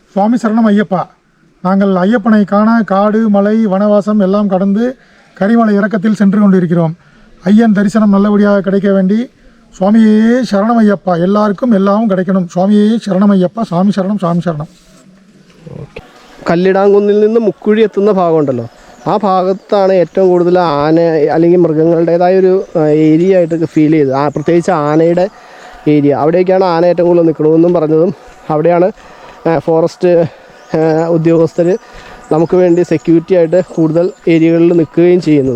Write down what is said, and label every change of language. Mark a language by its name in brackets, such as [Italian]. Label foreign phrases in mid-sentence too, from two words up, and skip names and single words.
[Tamil] சுவாமி சரணம் ஐயப்பா. நாங்கள் ஐயப்பனை காண காடு மலை வனவாசம் எல்லாம் கடந்து கரிமலை இறக்கத்தில் சென்று கொண்டிருக்கிறோம். ஐயன் தரிசனம் நல்லபடியாக கிடைக்க வேண்டி சுவாமியே சரணம் ஐயப்பா. எல்லாருக்கும் எல்லாமும் கிடைக்கணும். சுவாமியே சரணം ஐയപ്പ. [Malayalam] സ്വാമി ശരണം, സ്വാമി ശരണം. കല്ലിടാങ്കുന്നിൽ നിന്ന് മുക്കുഴി എത്തുന്ന ഭാഗമുണ്ടല്ലോ, ആ ഭാഗത്താണ് ഏറ്റവും കൂടുതൽ ആന അല്ലെങ്കിൽ മൃഗങ്ങളുടേതായൊരു ഏരിയ ആയിട്ട് ഫീൽ ചെയ്തത്. പ്രത്യേകിച്ച് ആനയുടെ ഏരിയ, അവിടേക്കാണ് ആന ഏറ്റവും കൂടുതൽ നിൽക്കണമെന്നും പറഞ്ഞതും അവിടെയാണ് ഫോറസ്റ്റ് ഉദ്യോഗസ്ഥർ നമുക്ക് വേണ്ടി സെക്യൂരിറ്റി ആയിട്ട് കൂടുതൽ ഏരിയകളിൽ നിൽക്കുകയും ചെയ്യുന്നത്.